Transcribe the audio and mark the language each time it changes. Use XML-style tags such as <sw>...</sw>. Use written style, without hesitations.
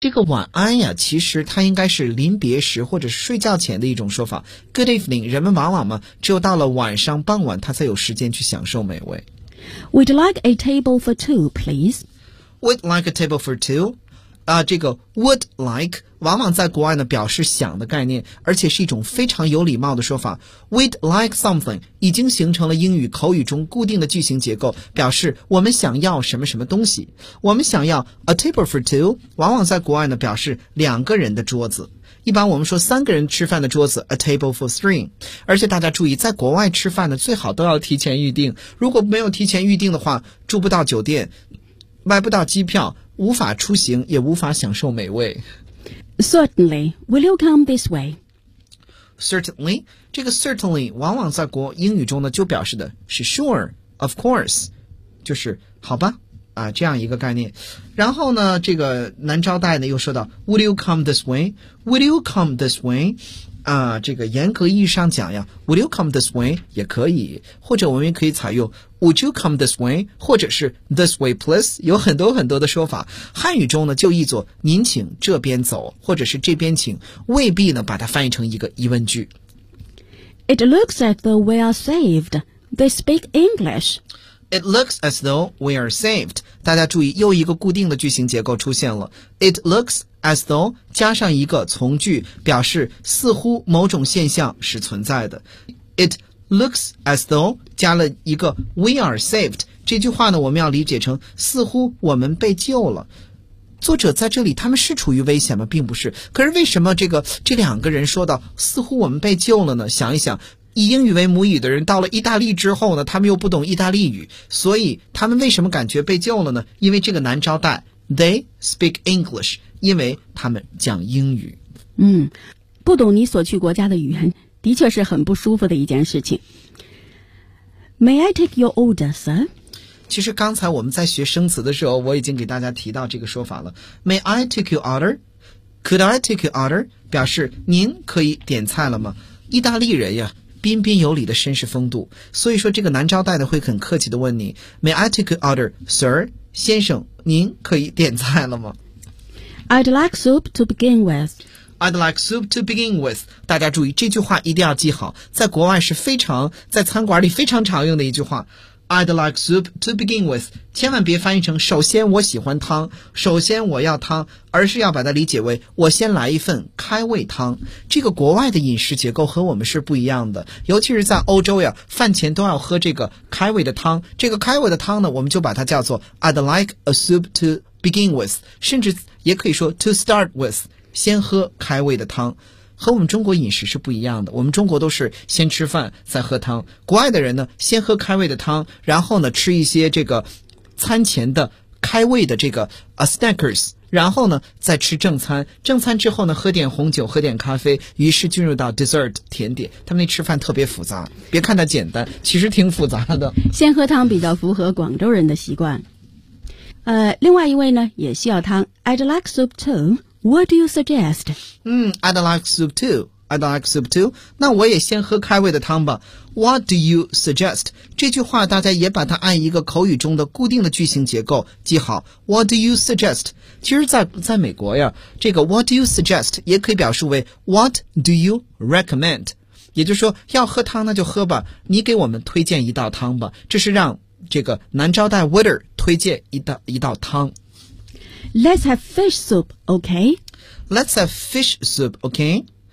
<zh>这个晚安呀，其实它应该是临别时或者睡觉前的一种说法。</zh> <en>Good evening，</en> <zh>人们往往嘛，只有到了晚上傍晚他才有时间去享受美味。</zh> <en>Would like a table for two, please. Would like a table for two、</en> <zh>这个</zh> <en>would like</en> <zh>往往在国外呢表示想的概念，而且是一种非常有礼貌的说法。</zh> <en>Would like something</en> <zh>已经形成了英语口语中固定的句型结构，表示我们想要什么什么东西。我们想要</zh> <en>a table for two</en> <zh>往往在国外呢表示两个人的桌子，一般我们说三个人吃饭的桌子</zh> <en>a table for three。</en> <zh>而且大家注意，在国外吃饭呢最好都要提前预定，如果没有提前预定的话，住不到酒店，买不到机票，无法出行，也无法享受美味。</zh> <en>Certainly, will you come this way? Certainly,</en> <zh>这个 certainly 往往在国英语中呢就表示的是</zh> <en>sure, of course,</en> <zh>就是好吧啊，这样一个概念。然后呢这个男招待呢又说到</zh> <en>Would you come this way? Would you come this way?</en> <zh>这个严格意义上讲呀</zh> <en>Would you come this way</en> <zh>也可以，或者我们也可以采用 Would you come this way 或者是</zh> <en>This way please，</en> <zh>有很多很多的说法。汉语中呢就译作您请这边走或者是这边请，未必呢把它翻译成一个疑问句。</zh> <en>It looks as though we are saved. They speak English It looks as though we are saved.</en> <zh>大家注意，又一个固定的句型结构出现了。</zh> <en>It looks as though</en> <zh>加上一个从句，表示似乎某种现象是存在的。</zh> <en>It looks as though</en> <zh>加了一个</zh> <en>we are saved.</en> <zh>这句话呢，我们要理解成似乎我们被救了。作者在这里，他们是处于危险吗？并不是。可是为什么这两个人说到似乎我们被救了呢？想一想，以英语为母语的人到了意大利之后呢，他们又不懂意大利语，所以他们为什么感觉被救了呢？因为这个男招待</zh> <en>They speak English，</en> <zh>因为他们讲英语。不懂你所去国家的语言的确是很不舒服的一件事情。</zh> <en>May I take your order, sir?</en> <zh>其实刚才我们在学生词的时候，我已经给大家提到这个说法了。</zh> <en>May I take your order? Could I take your order?</en> <zh>表示您可以点菜了吗？意大利人呀，彬彬有礼的绅士风度，所以说这个男招待的会很客气的问你</zh> <en>May I take your order, sir?</en> <zh>先生，您可以点菜了吗？</zh> <en>I'd like soup to begin with. I'd like soup to begin with.</en> <zh>大家注意，这句话一定要记好，在国外是非常，在餐馆里非常常用的一句话。</zh> <en>I'd like soup to begin with.</en> <zh>千万别翻译成首先我喜欢汤，首先我要汤，而是要把它理解为我先来一份开胃汤。这个国外的饮食结构和我们是不一样的，尤其是在欧洲呀，饭前都要喝这个开胃的汤。这个开胃的汤呢，我们就把它叫做</zh> <en>I'd like a soup to begin with，</en> <zh>甚至也可以说</zh> <en>to start with，</en> <zh>先喝开胃的汤。和我们中国饮食是不一样的，我们中国都是先吃饭再喝汤，国外的人呢先喝开胃的汤，然后呢吃一些这个餐前的开胃的这个 snackers， 然后呢再吃正餐，正餐之后呢喝点红酒喝点咖啡，于是进入到 dessert 甜点。他们那吃饭特别复杂，别看它简单，其实挺复杂的。先喝汤比较符合广州人的习惯。另外一位呢也需要汤。</zh> <en>I'd like soup tooWhat do you suggest? I'd like soup too. I'd like soup too.</en> <zh>那我也先喝开胃的汤吧。</zh> <en>What do you suggest?</en> <zh>这句话大家也把它按一个口语中的固定的句型结构记好。</zh> <en>What do you suggest?</en> <zh>其实在美国呀，这个</zh> <en>What do you suggest?</en> <zh>也可以表示为</zh> <en>What do you recommend?</en> <zh>也就是说要喝汤那就喝吧，你给我们推荐一道汤吧。这是让这个男招待 waiter 推荐一道汤。</zh> <en>Let's have fish soup, okay? Let's have fish soup, okay?</en>